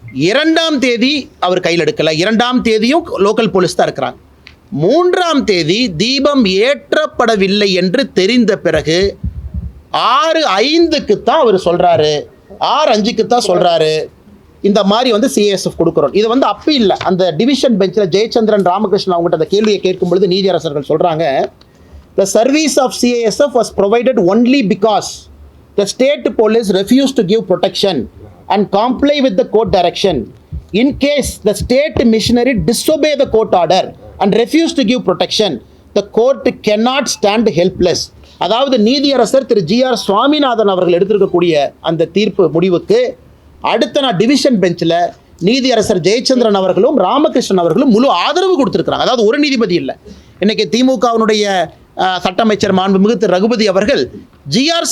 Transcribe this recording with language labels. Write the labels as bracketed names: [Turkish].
[Tamil] 2ஆம் தேதி அவர் கையில் எடுக்கல, 2ஆம் தேதியும் லோக்கல் போலீஸ் தான் இருக்கிறாங்க. 3ஆம் தேதி தீபம் ஏற்றப்படவில்லை என்று தெரிந்த பிறகு 6:05க்கு தான் அவர் சொல்றாரு, 6:05க்கு தான் சொல்றாரு, இந்த மாதிரி CISF கொடுக்குறோம். இது அப்பி இல்லை. அந்த டிவிஷன் பெஞ்சில் ஜெயச்சந்திரன் ராமகிருஷ்ணன் அவங்ககிட்ட அந்த கேள்வியை கேட்கும் பொழுது நீதியரசர்கள் சொல்றாங்க, [English] the service of CISF was provided only because the state police refused to give protection and comply with the court direction. In case the state missionary disobey the court order and refused to give protection, the court cannot stand helpless. [Tamil] அதாவது நீதியரசர் திரு GR. Swaminathan அவர்கள் எடுத்திருக்கக்கூடிய அந்த தீர்ப்பு முடிவுக்கு அடுத்த நாள் division பெஞ்சில் நீதியரசர் ஜெயச்சந்திரன் அவர்களும் ராமகிருஷ்ணன் அவர்களும் முழு ஆதரவு கொடுத்துருக்குறாங்க. அதாவது ஒரு நீதிபதி இல்லை. இன்னைக்கு திமுகவினுடைய சட்ட அமைச்சர் மாண்புமிகு திரு ரகுபதி அவர்கள் ஜி.ஆர்.